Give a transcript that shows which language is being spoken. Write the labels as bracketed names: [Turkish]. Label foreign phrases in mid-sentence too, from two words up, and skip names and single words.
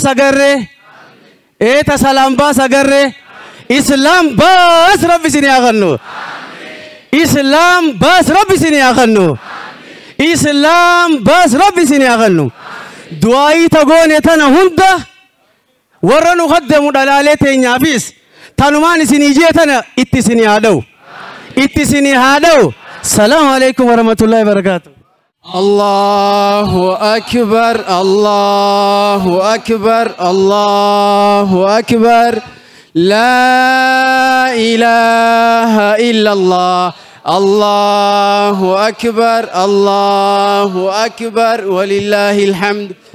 [Oromo] agarree eeta salaam baas agarree islaam baas rabbi isinii haa kannu islaam baas rabbi isinii haa kannu islaam baas rabbi isinii haa kannu du'aayii tagoone tana hunda warra nu kaddamu dhalaalee teenyaafis tanumaan isinii jee tana itti isinii haa dha'u itti isinii haa dha'u [Arabic] سلام عليكم ورحمة الله وبركاته الله أكبر الله أكبر الله أكبر لا إله إلا الله الله أكبر الله أكبر ولله الحمد